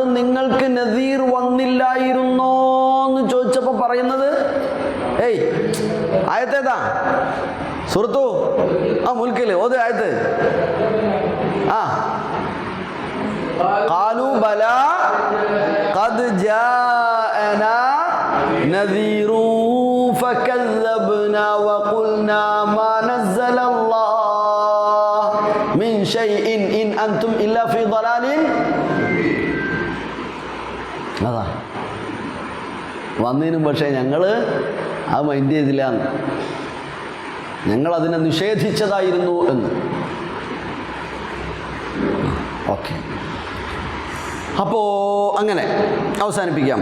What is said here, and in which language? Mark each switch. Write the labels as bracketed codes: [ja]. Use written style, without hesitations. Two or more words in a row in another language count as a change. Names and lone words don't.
[ml] നിങ്ങൾക്ക് നദീർ വന്നില്ലായിരുന്നോ എന്ന് ചോദിച്ചപ്പോൾ പറയുന്നത്, ഏയ് ആയത്തേതാ? സുഹൃത്തു മുൽക്കില് ഓത് ആയത്ത്. [ar] قالوا بلى قد جاءنا نذير ഫകذبنا وقلنا ما نزل الله من شيء إن أنتم إلا في ضلال. [ml] അതാ വന്നതിനും പക്ഷേ ഞങ്ങൾ അത് മൈൻഡ് ചെയ്തില്ല, ഞങ്ങൾ അതിനെ നിഷേധിച്ചതായിരുന്നു എന്ന്. ഓക്കെ, അപ്പോൾ അങ്ങനെ അവസാനിപ്പിക്കാം.